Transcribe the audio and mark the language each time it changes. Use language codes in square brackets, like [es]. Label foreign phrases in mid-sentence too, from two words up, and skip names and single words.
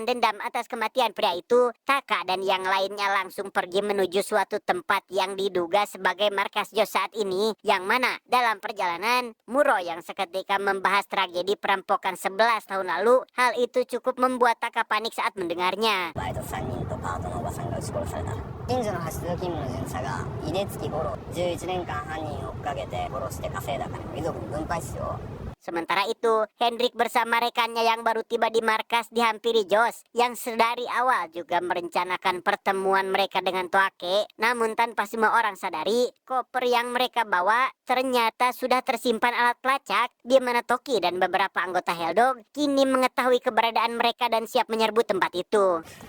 [id] dendam atas kematian pria itu, Taka dan yang lainnya langsung pergi menuju suatu tempat yang diduga sebagai markas Jos saat ini, yang mana dalam perjalanan, Muro yang seketika membahas tragedi perampokan 11 tahun lalu, hal itu cukup membuat Taka panik saat mendengarnya. [ja] バイト3人とパートのおばさんが撃ち殺された。近所の派出勤務の巡査が井出月五郎11年間犯人を追っかけて殺して稼いだ金を遺族に分配しよう。 [id] Sementara itu, Hendrik bersama rekannya yang baru tiba di markas dihampiri Jos, yang sedari awal juga merencanakan pertemuan mereka dengan Toake. Namun tanpa semua orang sadari, koper yang mereka bawa ternyata sudah tersimpan alat pelacak, di mana Toki dan beberapa anggota Helldog kini mengetahui keberadaan mereka dan siap menyerbu tempat itu.